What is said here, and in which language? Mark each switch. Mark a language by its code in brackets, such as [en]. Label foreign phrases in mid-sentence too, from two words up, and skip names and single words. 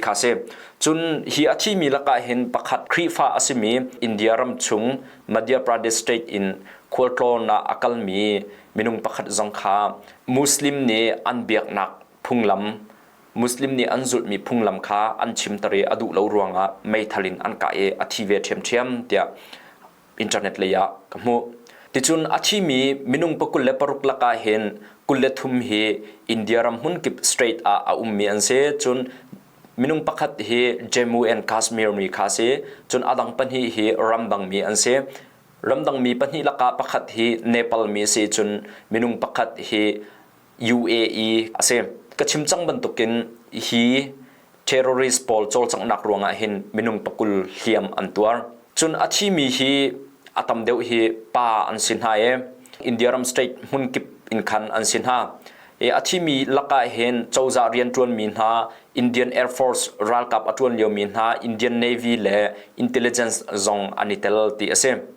[cnh] kha se chun hi athi mi laka hen pakhat khrifa asimi India ram chung Madhya Pradesh state in khwaltlo na akal mi minung pakhat jong kha Muslim ne an biak nak phunglam Muslim ni anzul mi phunglam kha an chim tare adu lo ruanga mei thalin an ka athi ve them thiam tia internet leya kamu tichun achi mi minung pakul le paruk laka hen kulle thum he India ram hun kip straight a ummi an se chun minung pakhat he Jammu and Kashmir mi kha se chun adang pan hi he ramdang mi an se ramdang mi pan hi laka pakhat hi Nepal mi se chun minung pakhat he UAE ase kachim chang ban tukin hi terrorist pol chol chang nak ruanga hin minung pakul hiam antuar chun achi mi hi atam deuh hi pa an sin ha India ram state hun kip in khan an sin ha achi mi laka hen chawza rian tuan min ha Indian Air Force ral kap atun leo min ha Indian Navy le intelligence zong anitel ti ase